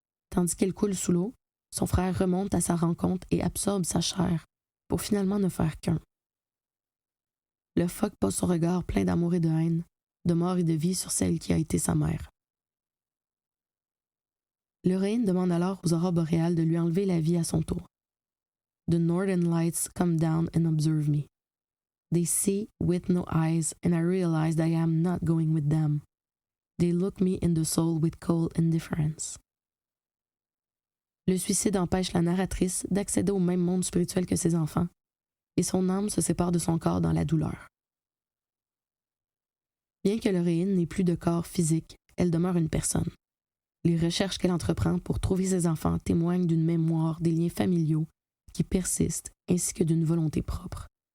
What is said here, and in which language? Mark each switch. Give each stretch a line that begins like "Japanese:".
French: Tandis qu'elle coule sous l'eau, son frère remonte à sa rencontre et absorbe sa chair pour finalement ne faire qu'un. Le phoque pose son regard plein d'amour et de haine, de mort et de vie sur celle qui a été sa mère. L'héroïne demande alors aux aurores boréales de lui enlever la vie à son tour.
English: The northern lights come down and observe me. They see with no eyes, and I realize that I am not going with them. They look me in the soul with cold indifference.
French: Le suicide empêche la narratrice d'accéder au même monde spirituel que ses enfants, et son âme se sépare de son corps dans la douleur. Bien que l'héroïne n'ait plus de corps physique, elle demeure une personne. Les recherches qu'elle entreprend pour trouver ses enfants témoignent d'une mémoire des liens familiaux qui persistent ainsi que d'une volonté propre.